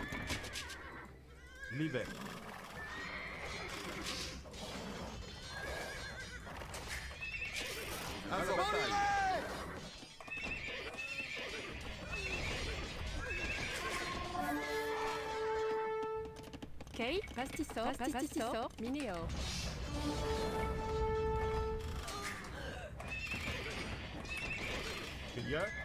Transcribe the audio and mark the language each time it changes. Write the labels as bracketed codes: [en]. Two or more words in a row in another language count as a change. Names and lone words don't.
[fr] Libre. À la bataille. Kay. Pastissor. Minéo. Pilier.